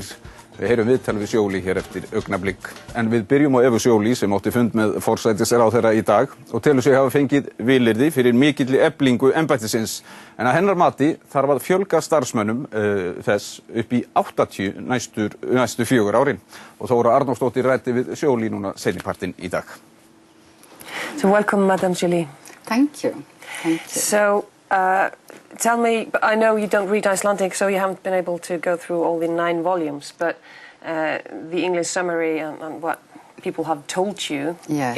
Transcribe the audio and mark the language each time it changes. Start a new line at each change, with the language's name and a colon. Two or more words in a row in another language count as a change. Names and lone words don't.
Icelandic: Við heyrum viðtal við Joly hér eftir augnablik. En við byrjum á Evu Joly sem átti fund með forsætisráðherra í dag og telur sig hafa fengið vilyrði fyrir mikilli eflingu embættisins. En að hennar mati þarf að fjölga starfsmönnum þess upp í 80 næstu 4 árin. Og Þóra Arnórsdóttir ræddi við Joly núna seinnipartinn í dag.
English: So welcome, Madam Joly. Thank you. Thank you. So, tell me, I know you don't read Icelandic, so you haven't been able to go through all the 9 volumes, but the English summary and what people have told you, yes.